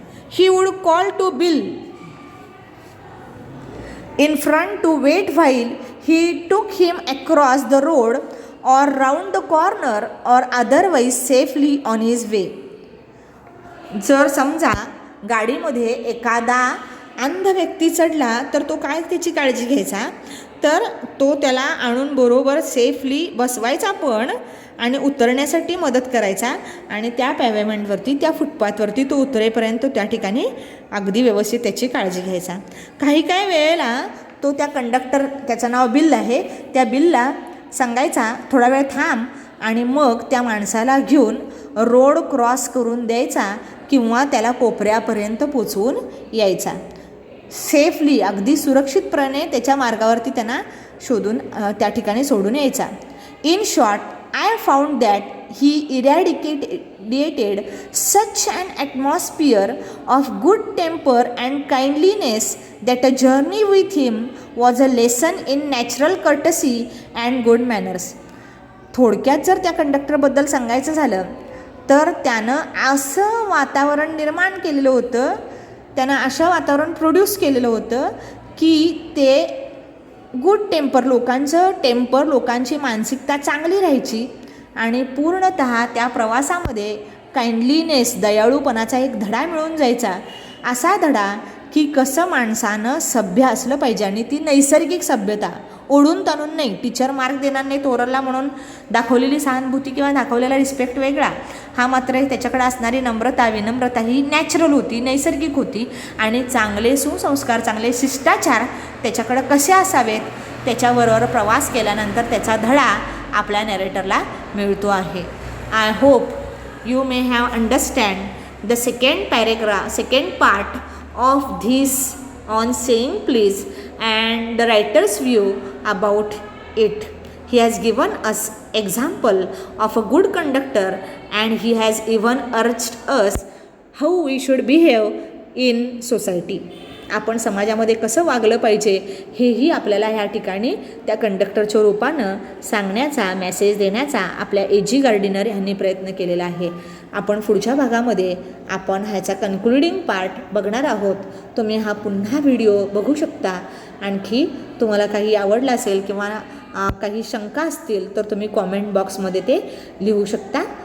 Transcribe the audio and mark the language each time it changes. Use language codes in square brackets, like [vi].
[en] He would call to Bill in front to wait while he took him across the road or round the corner or otherwise safely on his way. [mr] जर समजा गाडीमध्ये एखादा अंध व्यक्ती चढला तर तो काय त्याची काळजी घ्यायचा, तर तो त्याला आणून बरोबर सेफली बसवायचा पण आणि उतरण्यासाठी मदत करायचा आणि त्या पॅव्हमेंटवरती, त्या फुटपाथवरती तो उतरेपर्यंत त्या ठिकाणी अगदी व्यवस्थित त्याची काळजी घ्यायचा. काही वेळेला तो त्या कंडक्टर, त्याचं नाव बिल आहे, त्या बिलला सांगायचा थोडा वेळ थांब आणि मग त्या माणसाला घेऊन रोड क्रॉस करून द्यायचा किंवा त्याला कोपऱ्यापर्यंत पोचवून यायचा. सेफली, अगदी सुरक्षितपणे त्याच्या मार्गावरती त्यांना शोधून त्या ठिकाणी सोडून यायचा. [en] In short, I found that he irradiated such an atmosphere of good temper and kindliness that a journey with him was a lesson in natural courtesy and good manners. [mr] थोडक्यात जर त्या कंडक्टरबद्दल सांगायचं झालं तर त्यानं असं वातावरण निर्माण केलेलं होतं, त्यानं असं वातावरण प्रोड्यूस केलेलं होतं की ते गुड टेम्पर, लोकांची मानसिकता चांगली राहायची आणि पूर्णतः त्या प्रवासामध्ये काइंडलीनेस, दयाळूपणाचा एक धडा मिळून जायचा. असा धडा की कसं माणसानं सभ्य असलं पाहिजे आणि ती नैसर्गिक सभ्यता, ओढून ताणून नाही. टीचर मार्क देणार नाही तोरला म्हणून दाखवलेली सहानुभूती किंवा दाखवलेला रिस्पेक्ट वेगळा, हा मात्र त्याच्याकडे असणारी नम्रता, विनम्रता ही नॅचरल होती, नैसर्गिक होती. आणि चांगले सुसंस्कार, चांगले शिष्टाचार त्याच्याकडं कसे असावेत त्याच्याबरोबर प्रवास केल्यानंतर त्याचा धडा आपल्या नॅरेटरला मिळतो आहे. [en] I hope you may have understand the second part of this on saying please and the writer's view about it. He has given us example of a good conductor and he has even urged us how we should behave in society. [mr] आपण समाजामध्ये कसं वागलं पाहिजे हेही आपल्याला ह्या ठिकाणी त्या कंडक्टरच्या रूपानं सांगण्याचा, मेसेज देण्याचा आपल्या एजी गार्डिनर यांनी प्रयत्न केलेला आहे. आपण पुढच्या भागामध्ये आपण ह्याचा कन्क्लुडिंग पार्ट बघणार आहोत. तुम्ही हा पुन्हा व्हिडिओ बघू शकता. आणखी तुम्हाला काही आवडलं असेल किंवा काही शंका असतील तर तुम्ही कॉमेंट बॉक्समध्ये ते लिहू शकता.